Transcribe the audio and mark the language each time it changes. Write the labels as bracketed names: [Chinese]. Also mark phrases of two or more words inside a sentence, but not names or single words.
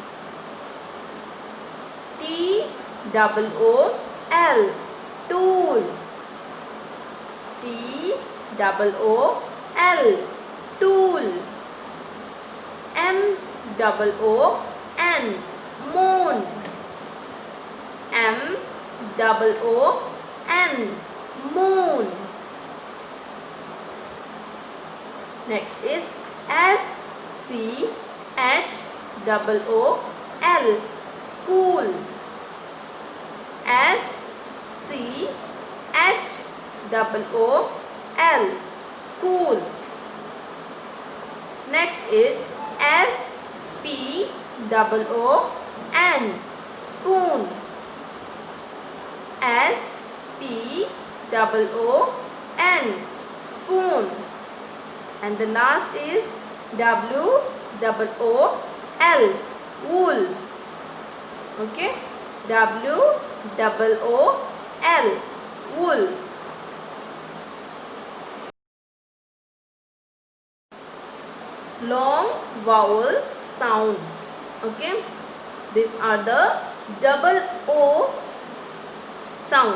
[English] T-O-O-L, tool. T-O-O-L, tool. M-O-O-N, moon. M-O-O-N, moon. Next is S-C-H-O-O-L, school. S-C-H-O-O-L, school. Next is S-P-O-O-N, spoon. S-P-O-O-N, spoon. And the last is W-O-O-L, wool. Okay, W-O-O-L, wool. Long vowel sounds. Okay, these are the double O sounds.